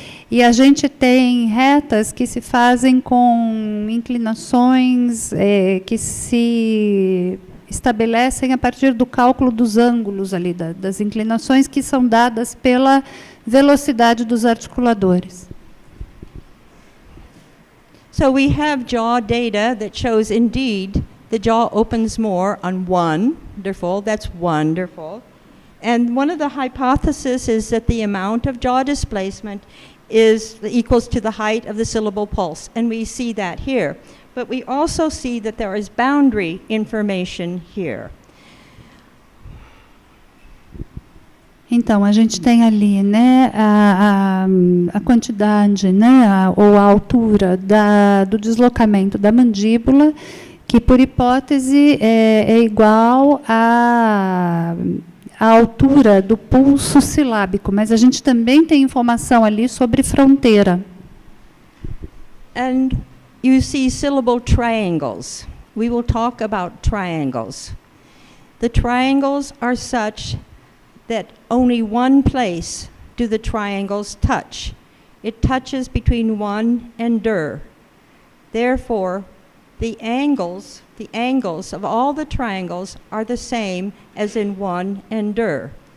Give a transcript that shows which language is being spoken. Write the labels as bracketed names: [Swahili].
[Portuguese] E a gente tem retas que se fazem com inclinações que se estabelecem a partir do cálculo dos ângulos ali, das inclinações que são dadas pela velocidade dos articuladores. [English] So we have jaw data that shows indeed the jaw opens more on wonderful, that's wonderful. And one of the hypotheses is that the amount of jaw displacement is equals to the height of the syllable pulse, and we see that here. But we also see that there is boundary information here. [Portuguese] Então, a gente tem ali, né, a quantidade, né, ou a altura do deslocamento da mandíbula, que por hipótese é igual à altura do pulso silábico, mas a gente também tem informação ali sobre fronteira. [English] And you see syllable triangles. We will talk about triangles. The triangles are such that only one place do the triangles touch. It touches between one and der. Therefore, the angles of all the triangles are the same as in one and der.